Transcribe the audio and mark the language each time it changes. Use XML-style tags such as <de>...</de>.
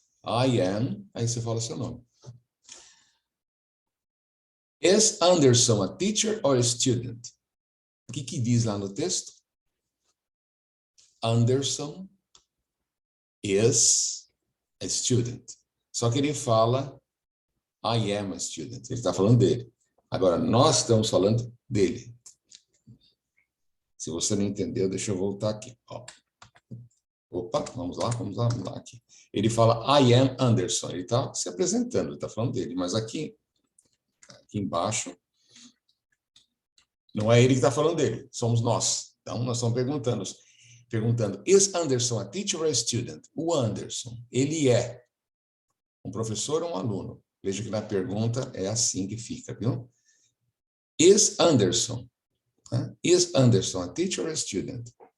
<pt>I am, aí você fala seu nome.</pt> <en>Is Anderson a teacher or a student?</en> <pt>O que diz lá no texto?</pt> <en>Anderson is a student.</en> <pt>Só que ele fala</pt> <en>I am a student.</en> <pt>Ele está falando dele. Agora, nós estamos falando dele. Se você não entendeu, deixa eu voltar aqui. Ó. Opa, vamos lá aqui. Ele fala,</pt> <en>I am Anderson.</en> <pt>Ele está se apresentando, ele está falando dele. Mas aqui embaixo, não é ele que está falando dele, somos nós. Então, nós estamos perguntando,</pt> <en>is Anderson a teacher or a student?</en> <pt>O Anderson, ele é um professor ou um aluno? Veja que na pergunta é assim que fica, viu?</pt> <en>Is Anderson, is Anderson a teacher or a student?</en>